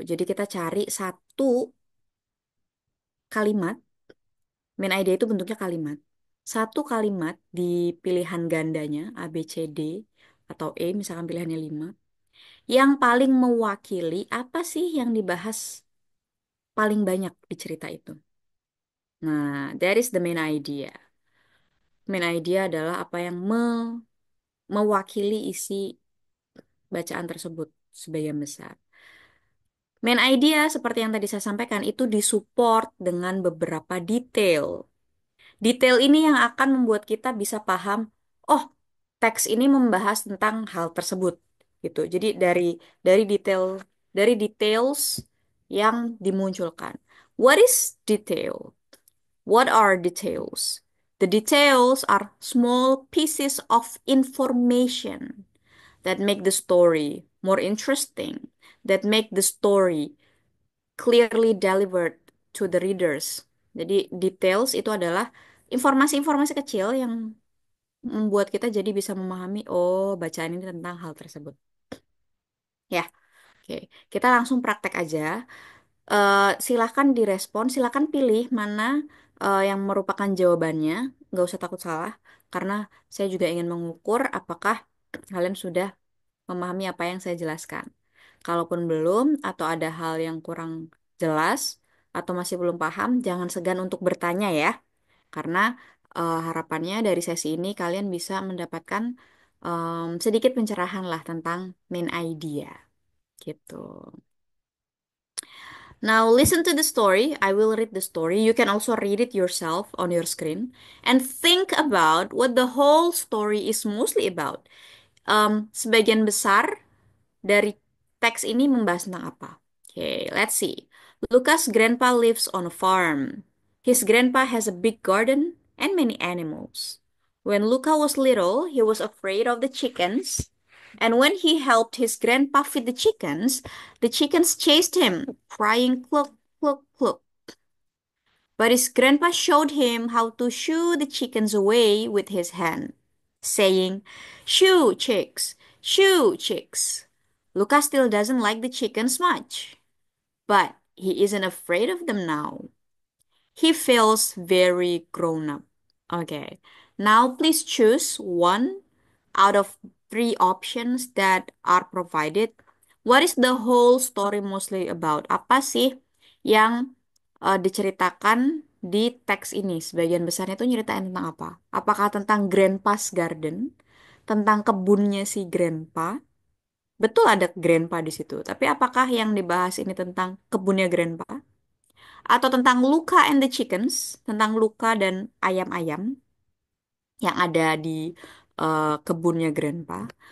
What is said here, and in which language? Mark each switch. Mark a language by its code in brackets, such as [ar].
[id] Jadi kita cari satu kalimat. Main idea itu bentuknya kalimat. Satu kalimat di pilihan gandanya A, B, C, D atau E, misalkan pilihannya 5, yang paling mewakili apa sih yang dibahas paling banyak di cerita itu. [en] Nah, that is the main idea. [id] Main idea adalah apa yang mewakili isi bacaan tersebut sebagian besar. Main idea seperti yang tadi saya sampaikan itu disupport dengan beberapa detail. Detail ini yang akan membuat kita bisa paham, oh, teks ini membahas tentang hal tersebut gitu. Jadi dari details yang dimunculkan. [en] What is detail? What are details? The details are small pieces of information that make the story more interesting, that make the story clearly delivered to the readers. [id] Jadi details itu adalah informasi-informasi kecil yang membuat kita jadi bisa memahami, oh, bacaan ini tentang hal tersebut. Ya, oke. Kita langsung praktek aja. Silahkan direspon, silahkan pilih mana yang merupakan jawabannya. Nggak usah takut salah, karena saya juga ingin mengukur apakah kalian sudah memahami apa yang saya jelaskan. Kalaupun belum, atau ada hal yang kurang jelas, atau masih belum paham, jangan segan untuk bertanya ya. Karena harapannya dari sesi ini kalian bisa mendapatkan sedikit pencerahan lah tentang main idea gitu. [en] Now listen to the story. I will read the story. You can also read it yourself on your screen and think about what the whole story is mostly about. [id] Sebagian besar dari teks ini membahas tentang apa? [en] Okay, let's see. Lucas' grandpa lives on a farm. His grandpa has a big garden and many animals. When Luca was little, he was afraid of the chickens. And when he helped his grandpa feed the chickens chased him, crying cluck, cluck, cluck. But his grandpa showed him how to shoo the chickens away with his hand, saying, "Shoo, chicks, shoo, chicks." Lucas still doesn't like the chickens much, but he isn't afraid of them now. He feels very grown up. Okay, now please choose one out of three options that are provided. What is the whole story mostly about? [id] Apa sih yang diceritakan di teks ini? Sebagian besarnya itu nyeritain tentang apa? Apakah tentang Grandpa's Garden? Tentang kebunnya si Grandpa? Betul ada Grandpa di situ, tapi apakah yang dibahas ini tentang kebunnya Grandpa? Atau tentang Luca and the Chickens? Tentang Luca dan ayam-ayam yang ada di kebunnya Grandpa.